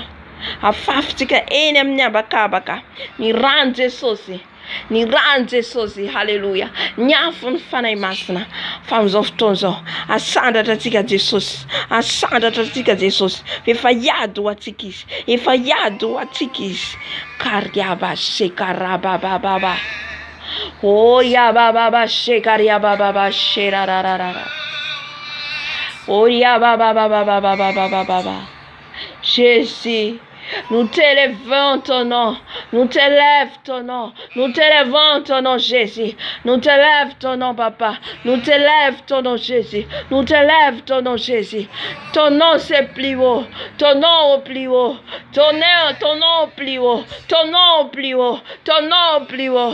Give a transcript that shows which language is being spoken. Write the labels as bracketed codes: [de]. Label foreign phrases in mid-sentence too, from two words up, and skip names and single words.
[mg] Afafitsika eny amin'ny habakabaka, ny rano Jesosy, ny rano Jesosy. Haleluya. Ny afo ny fanahy masina. Fa amin'izao fotoan'izao asandratra atsika Jesosy, asandratra atsika Jesosy. Efa hiady ho atsika izy, efa hiady ho atsika izy. Kariaba shekarabababa. Oh ya baba shekaria baba sherararara. Oh ya baba. [fr] Jésus, nous t'élevons ton nom, nous t'élèvons ton nom, nous t'élèvons ton nom Jésus, nous t'élèvons ton nom Papa, nous t'élèvons ton nom Jésus, nous t'élèvons ton nom Jésus. Ton nom c'est plus haut, ton nom au plus haut, ton nom au plus haut, ton nom au plus haut, ton nom au plus haut.